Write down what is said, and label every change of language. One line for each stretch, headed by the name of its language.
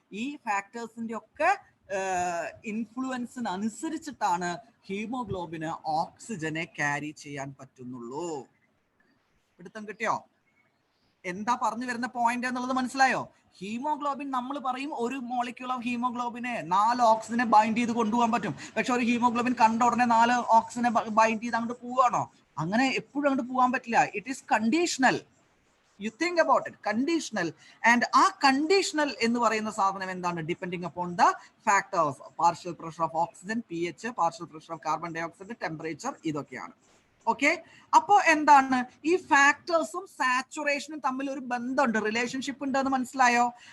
Malayalam: ഈ ഫാക്ടേഴ്സിന്റെ ഒക്കെ ഇൻഫ്ലുവൻസിന് അനുസരിച്ചിട്ടാണ് ഹീമോഗ്ലോബിന് ഓക്സിജനെ ക്യാരി ചെയ്യാൻ പറ്റുന്നുള്ളൂ. പിടുത്തം കിട്ടിയോ? എന്താ പറഞ്ഞു വരുന്ന പോയിന്റ് എന്നുള്ളത് മനസ്സിലായോ? ഹീമോഗ്ലോബിൻ നമ്മൾ പറയും ഒരു മോളിക്യൂൾ ഓഫ് ഹീമോഗ്ലോബിനെ 4 ഓക്സിജനെ ബൈൻഡ് ചെയ്ത് കൊണ്ടുപോകാൻ പറ്റും. പക്ഷെ ഒരു ഹീമോഗ്ലോബിൻ കണ്ട ഉടനെ 4 ഓക്സിജനെ ബൈൻഡ് ചെയ്ത് അങ്ങോട്ട് പോവാണോ? അങ്ങനെ എപ്പോഴും അങ്ങോട്ട് പോകാൻ പറ്റില്ല.
English: It is conditional. You think about it, conditional. And
Malayalam: ആ conditional എന്ന് പറയുന്ന സാധനം എന്താണ്?
English: Depending upon the factors, partial pressure of oxygen, pH, partial pressure of carbon dioxide, temperature, ഇതൊക്കെയാണ്.
Malayalam: ഓക്കെ, അപ്പോ എന്താണ്? ഈ ഫാക്ടേഴ്സും സാച്ചുറേഷനും തമ്മിൽ ഒരു ബന്ധമുണ്ട്, റിലേഷൻഷിപ്പ് ഉണ്ടെന്ന് മനസ്സിലായോ?